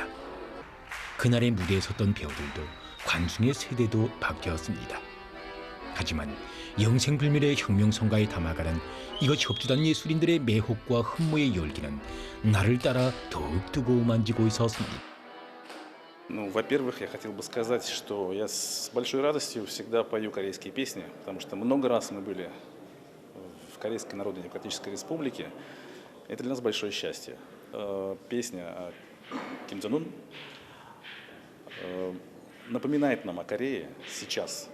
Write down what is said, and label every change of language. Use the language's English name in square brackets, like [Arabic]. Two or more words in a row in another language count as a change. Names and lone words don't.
[Korean] 그날의 무대에 섰던 배우들도 관중의 세대도 바뀌었습니다. 하지만 영생불멸의 혁명 성가에 담아가는 이것 협주단 예술인들의 매혹과 흠모의 열기는 나를 따라 더욱 뜨거워만지고 있었습니다. [Russian] Ну, во-первых, я хотел бы сказать, что я с большой радостью всегда пою корейские песни, потому что много раз мы были в Корейской Народно-Демократической Республике. Это для нас большое счастье. Песня о Ким Чен Ын напоминает нам о Корее сейчас.